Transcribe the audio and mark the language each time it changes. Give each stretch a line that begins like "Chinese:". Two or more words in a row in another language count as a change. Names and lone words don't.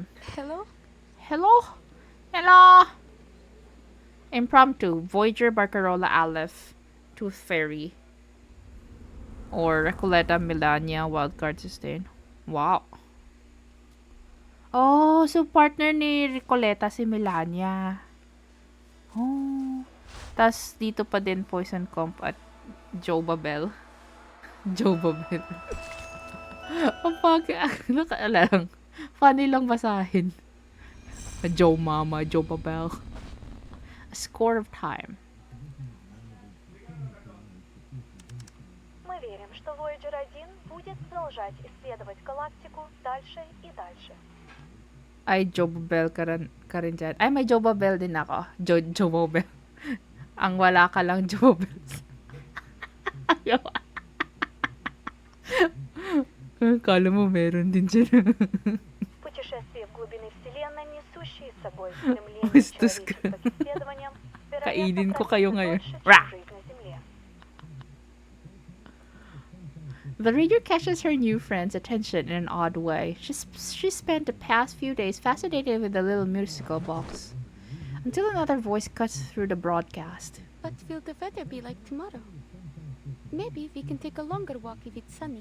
English: Hello? Hello? Hello? Impromptu, Voyager Barcarola Aleph, Tooth Fairy, or Recoleta Melania Wildcard Sustain.
Filipino: Wow. Oh, so partner ni Recoleta si Melania. Oh. Tas dito pa din Poison Comp at Joe Babel. Joe Babel. Ang lang. Funny lang basahin. Joe Mama, Joe Babel.
English: A score of time.
Russian: Мы верим, что Voyager 1 будет продолжать исследовать галактику дальше и дальше.
Filipino: Ay, Joe Babel ka rin dyan. Ay, may Joe Babel din ako. Joe Babel. Ang wala ka lang, Joe Babel. Ayaw. Kala mo meron din dyan.
Russian: Путешествие в глубины Вселенной, несущие с собой стремление человечества к исследованиям,
Filipino: Kainin ko kayo ngayon.
Russian: жизнь на Земле.
English: The reader catches her new friend's attention in an odd way. She spent the past few days fascinated with the little musical box. Until another voice cuts through the broadcast. What will the weather be like tomorrow? Maybe we can take a longer walk if it's sunny.